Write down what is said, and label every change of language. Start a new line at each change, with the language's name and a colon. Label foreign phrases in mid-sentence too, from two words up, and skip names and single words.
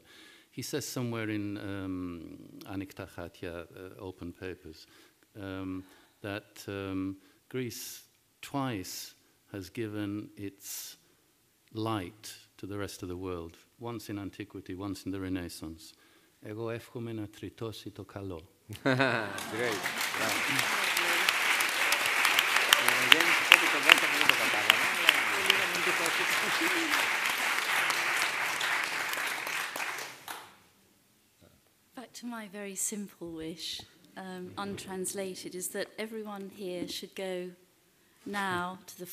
English: He says somewhere in Antiquity, Open Papers, that Greece twice has given its light to the rest of the world, once in Antiquity, once in the Renaissance.
Greek: Εγώ εύχομαι να τριτώσει το καλό.
English: Great. Back to my very simple wish, untranslated, is that everyone here should go now